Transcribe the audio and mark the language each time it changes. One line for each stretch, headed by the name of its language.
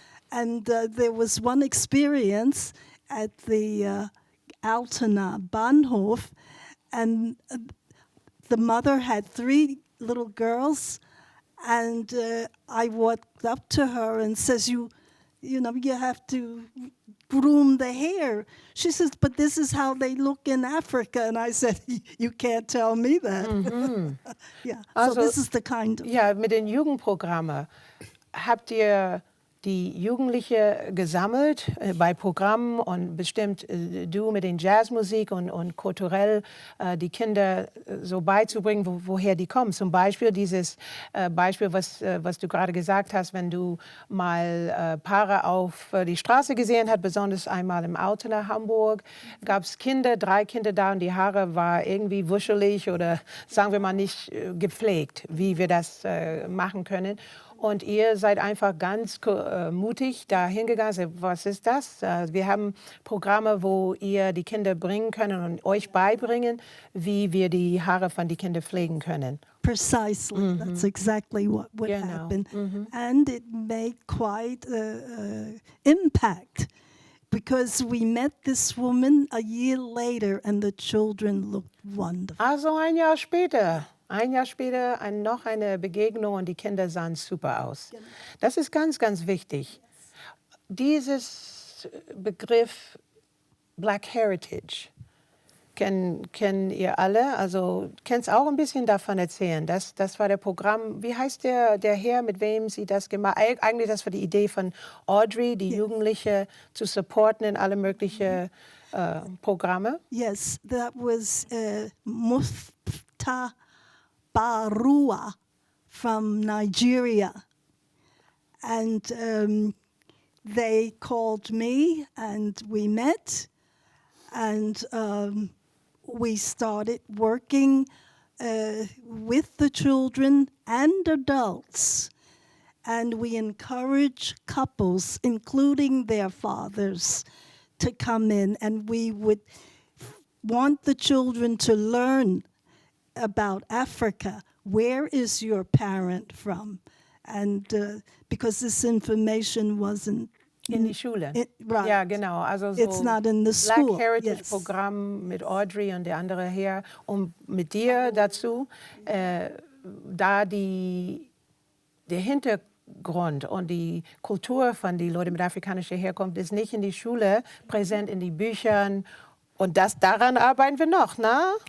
English: And there was one experience at the Altena Bahnhof, and the mother had 3 little girls, and I walked up to her and says, you know, you have to groom the hair. She says, but this is how they look in Africa. And I said, you can't tell me that. Yeah, Also, so this is the kind of...
German: Ja, mit den Jugendprogrammen habt ihr die Jugendliche gesammelt bei Programmen und bestimmt du mit den Jazzmusik und kulturell die Kinder so beizubringen, woher die kommen. Zum Beispiel dieses Beispiel, was du gerade gesagt hast, wenn du mal Paare auf die Straße gesehen hast, besonders einmal im Auto nach Hamburg, gab es 3 Kinder da und die Haare war irgendwie wuschelig oder sagen wir mal nicht gepflegt, wie wir das machen können. Und ihr seid einfach ganz mutig da hingegangen. Was ist das? Wir haben Programme, wo ihr die Kinder bringen können und euch beibringen, wie wir die Haare von den Kindern pflegen können.
English: Precisely, that's exactly what happened. And it made quite an impact because we met this woman a year later and the children looked wonderful.
German: Also ein Jahr später. Ein Jahr später noch eine Begegnung und die Kinder sahen super aus. Das ist ganz, ganz wichtig. Dieses Begriff Black Heritage kennen ihr alle. Also kannst auch ein bisschen davon erzählen. Das war der Programm. Wie heißt der Herr, mit wem Sie das gemacht haben? Eigentlich das war die Idee von Audrey, die Jugendliche zu supporten in alle möglichen Programme.
English: Yes, that was Mufta Barua from Nigeria. And they called me and we met and we started working with the children and adults. And we encourage couples, including their fathers, to come in, and we would want the children to learn about Africa. Where is your parent from? And because this information wasn't
German: in die Schule.
English: Right.
German: Ja, genau. Also so
English: It's not in the school. Black Heritage Yes.
German: Programm mit Audrey und der andere her und mit dir dazu, da der Hintergrund und die Kultur von den Leuten mit afrikanischer Herkunft ist nicht in die Schule präsent, in den Büchern, und daran arbeiten wir noch, ne?